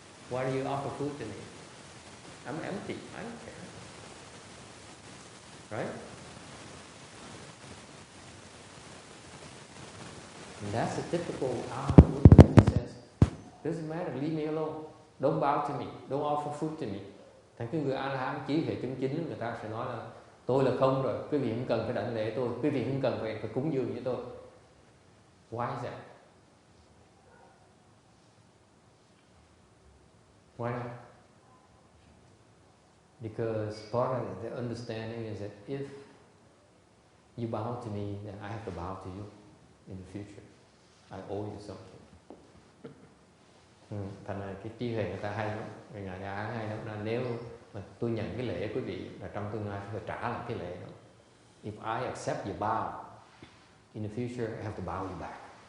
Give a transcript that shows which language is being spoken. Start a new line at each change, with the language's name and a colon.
English: Why do you offer food to me? I'm empty. I don't care. Right? And that's the typical Buddha. He says, doesn't matter, leave me alone. Don't bow to me. Don't offer food to me.
Vietnamese: Thành cái người A-la-hán trí huệ chân chính, người ta sẽ nói là tôi là không rồi, quý vị không cần phải đảnh lễ tôi, quý vị không cần phải cúng dường với tôi.
English: Why is that? Why not? Because part of the understanding is that if you bow to me, then I have to bow to you in the future. I owe you something.
Vietnamese: Thành ra cái trí huệ người ta hay lắm, người nhà A hay lắm, là nếu mà tôi nhận cái lễ quý vị là trong tương lai tôi phải trả lại cái lễ đó.
English: If I accept your bow, in the future I have to bow you back.